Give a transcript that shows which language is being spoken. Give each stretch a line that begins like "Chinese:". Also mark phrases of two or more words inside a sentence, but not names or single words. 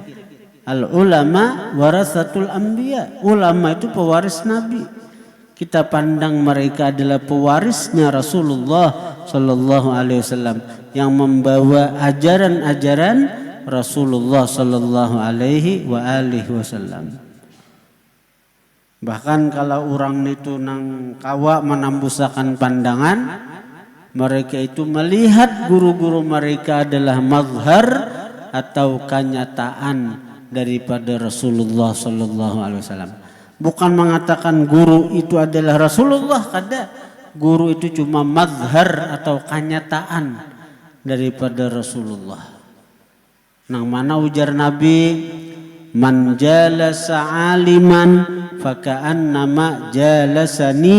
Arabic: العلماء ورثة الأنبياء.
Indonesian: Ulama itu pewaris Nabi. Kita pandang mereka adalah pewarisnya Rasulullah
Arabic: صلى الله عليه وسلم
Indonesian: yang membawa ajaran-ajaran Rasulullah
Arabic: صلى الله عليه وسلم.
Banjar: Bahkan kalau orang itu nang kawa menambusakan pandangan, mereka itu melihat guru-guru mereka adalah mazhar atau kenyataan daripada Rasulullah
Arabic: صلى الله عليه وسلم.
Indonesian: Bukan mengatakan guru itu adalah Rasulullah, kada. Guru itu cuma mazhar atau kenyataan daripada Rasulullah.
Banjar: Nang mana ujar Nabi,
Arabic: من جالس عالما فكأنما جالسني.